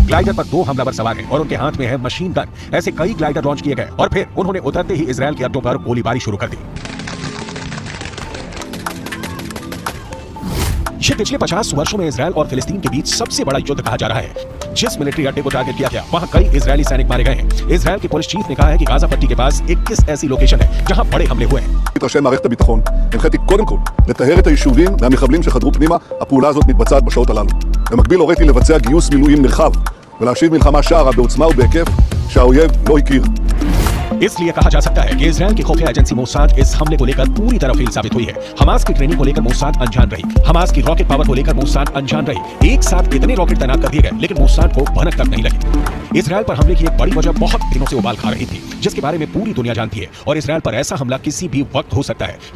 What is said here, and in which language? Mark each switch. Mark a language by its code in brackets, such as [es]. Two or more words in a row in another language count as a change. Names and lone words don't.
[hi] ग्लाइडर पर 2 हमलावर सवार हैं और उनके हाथ में है [en] machine gun. [hi] ऐसे कई ग्लाइडर लॉन्च किए गए और फिर उन्होंने उतरते ही इजराइल के अड्डों पर गोलीबारी शुरू कर दी। ये पिछले 50 वर्षों में इजराइल और फिलिस्तीन के बीच सबसे बड़ा युद्ध कहा जा रहा है। जिस मिलिट्री अड्डे को टारगेट किया गया वहां कई इजरायली सैनिक मारे गए हैं। इजराइल के [en] police chief [hi] ने कहा है कि गाजा पट्टी के पास 21 ऐसी लोकेशन है जहां बड़े हमले हुए हैं। [he] ראשי מערכת הביטחון, הנחיתי קודם כל לטהר את היישובים מהמחבלים שחדרו פנימה. הפעולה הזאת מתבצעת בשעות הללו. במקביל הוריתי לבצע גיוס מילואים נרחב ולהשיב מלחמה שערה בעוצמה ובהיקף שהאויב לא הכיר. [hi] इसलिए कहा जा सकता है कि इजराइल की खुफिया एजेंसी मोसाद इस हमले को लेकर पूरी तरह फेल साबित हुई है। हमास की ट्रेनिंग को लेकर मोसाद अनजान रही। हमास की रॉकेट पावर को लेकर मोसाद अनजान रही। एक साथ इतने रॉकेट तैनात कर दिए गए लेकिन मोसाद को भनक तक नहीं लगी। इजराइल पर हमले की एक बड़ी वजह बहुत दिनों से उबाल खा रही थी जिसके बारे में पूरी दुनिया जानती है और इजराइल पर ऐसा हमला किसी भी वक्त हो सकता है।